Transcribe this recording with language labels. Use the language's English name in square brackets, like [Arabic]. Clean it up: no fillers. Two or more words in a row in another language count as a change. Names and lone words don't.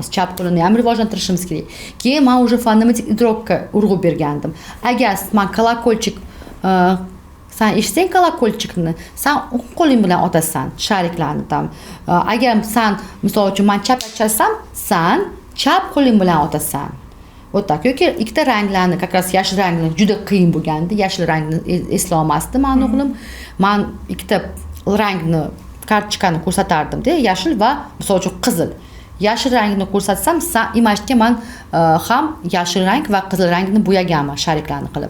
[Uzbek] Chap qo'lini ham rivojlantirishimiz kerak. Keyin men уже fonetik idrokka urg'u bergandim. Agar men kolokolchik sen eshitsang kolokolchikni, sen o'ng qo'ling bilan otasan, shariklarni tam. Agar sen misol uchun men chap chasam, sen chap qo'ling bilan otasan. [Russian] Вот так. [Uzbek] Yoki ikkita ranglarni, [Russian] как раз [Uzbek] yashil rangni juda qiyin bo'lgandi. Yashil rangni eslolmasdim men o'g'lim. Men ikkita rangni kartochkani ko'rsatardim-da, yashil va misol uchun qizil. Yashil rangni ko'rsatsam, imajga men ham yashil rang va qizil rangni bo'yaganman shariklarni qilib.